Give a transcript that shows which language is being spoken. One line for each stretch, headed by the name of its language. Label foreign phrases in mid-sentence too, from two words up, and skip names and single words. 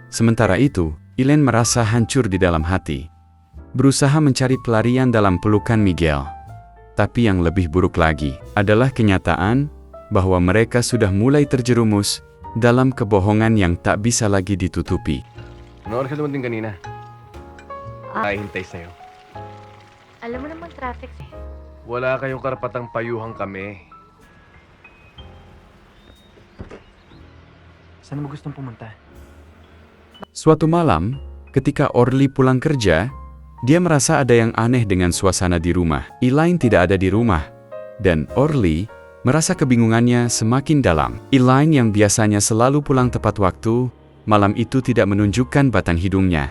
Indonesian: Sementara itu, Elaine merasa hancur di dalam hati, berusaha mencari pelarian dalam pelukan Miguel. Tapi yang lebih buruk lagi adalah kenyataan bahwa mereka sudah mulai terjerumus dalam kebohongan yang tak bisa lagi ditutupi.
Filipino: ano oras ka dumating kanina? Ay, hintay sa'yo. Alam mo naman traffic. Wala kayong karapatang payuhan kami. Saan mo gustong pumunta?
Indonesian: Suatu malam, ketika Orly pulang kerja, dia merasa ada yang aneh dengan suasana di rumah. Elaine tidak ada di rumah, dan Orly merasa kebingungannya semakin dalam. Elaine yang biasanya selalu pulang tepat waktu, malam itu tidak menunjukkan batang hidungnya.